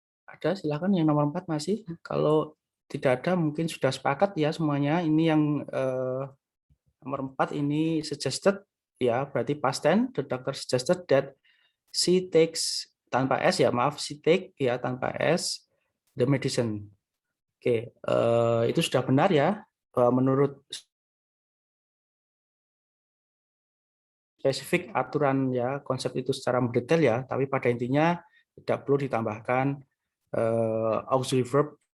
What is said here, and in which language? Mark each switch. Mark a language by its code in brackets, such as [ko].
[id] Ada, silakan yang nomor 4 masih. Kalau tidak ada mungkin sudah sepakat ya semuanya. Ini yang nomor 4 ini suggested ya, berarti past tense. [en] The doctor suggested that she takes [id] tanpa s ya, maaf, [en] she take [id] ya tanpa s [en] the medicine. [id] Oke, itu sudah benar ya. Menurut spesifik aturan ya, konsep itu secara mendetail ya, tapi pada intinya tidak perlu ditambahkan auxiliary verb.